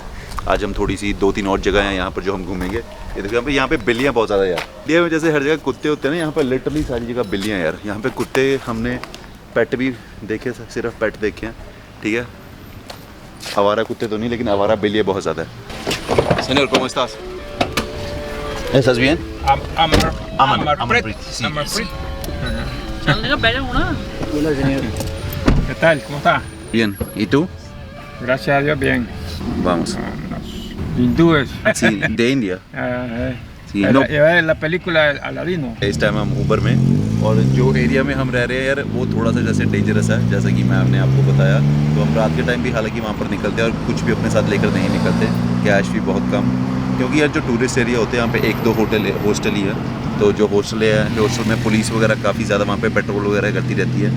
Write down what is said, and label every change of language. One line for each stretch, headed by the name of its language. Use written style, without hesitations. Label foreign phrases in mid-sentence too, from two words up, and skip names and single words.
Hindi: आज हम थोड़ी सी 2-3 और जगह हैं यहाँ पर जो हम घूमेंगे। ये देखो यहाँ पे बिल्लियाँ बहुत ज़्यादा यार। इंडिया में जैसे हर जगह कुत्ते होते हैं ना, यहाँ पर लिटरली सारी जगह बिल्लियाँ यार। यहाँ पे कुत्ते हमने पेट भी देखे, सिर्फ पेट देखे हैं, ठीक है। आवारा कुत्ते तो नहीं, लेकिन आवारा बिल्लियाँ बहुत ज़्यादा है।
Spanish: Señor, ¿cómo estás? ¿Estás bien? Hola, señor. ¿Qué tal? ¿Cómo está? Bien. ¿Y tú? Gracias a Dios, bien. Vamos. Hindúes. Sí, de India. Sí, no. La película Aladino.
Hindi: इस टाइम हम ऊबर में, और जो एरिया में हम रह रहे हैं यार, वो थोड़ा सा जैसे डेंजरस है, जैसा कि मैंने आपको बताया। तो हम रात के टाइम भी हालांकि वहाँ पर निकलते हैं, और कुछ भी अपने साथ लेकर नहीं निकलते, कैश भी बहुत कम, क्योंकि यार जो
English: tourist area
Hindi: होते हैं यहाँ पे 1-2 हॉस्टल ही है। तो जो हॉस्टल है, हॉस्टल में पुलिस वगैरह काफ़ी ज़्यादा वहाँ पे पेट्रोल वगैरह करती रहती है।